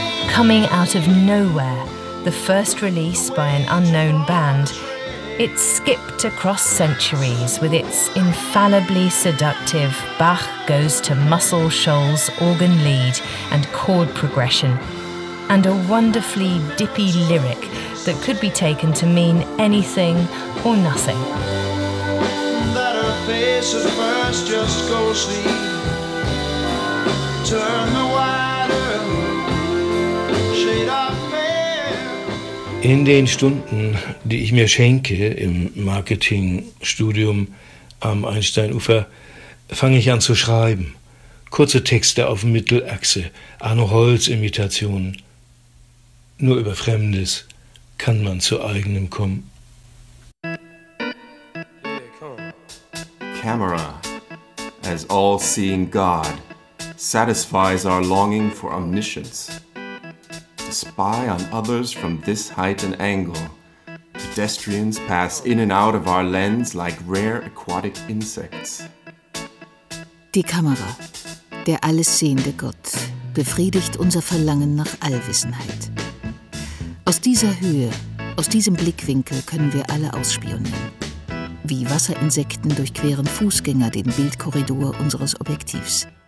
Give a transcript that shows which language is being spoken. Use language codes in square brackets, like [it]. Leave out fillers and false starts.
[en] Coming out of nowhere, the first release by an unknown band, it skipped across centuries with its infallibly seductive Bach goes to Muscle Shoals organ lead and chord progression, and a wonderfully dippy lyric that could be taken to mean anything or nothing. That her face at first just goes to turn the wider. [de] In den Stunden, die ich mir schenke im Marketingstudium am Einsteinufer, fange ich an zu schreiben. Kurze Texte auf Mittelachse, Arno-Holz-Imitationen. Nur über Fremdes kann man zu eigenem kommen. [en] Camera, as all-seeing God, satisfies our longing for omniscience. To spy on others from this height and angle, pedestrians pass in and out of our lens like rare aquatic insects. [de] Die Kamera, der allessehende Gott, befriedigt unser Verlangen nach Allwissenheit. Aus dieser Höhe, aus diesem Blickwinkel können wir alle ausspionieren. Wie Wasserinsekten durchqueren Fußgänger den Bildkorridor unseres Objektivs.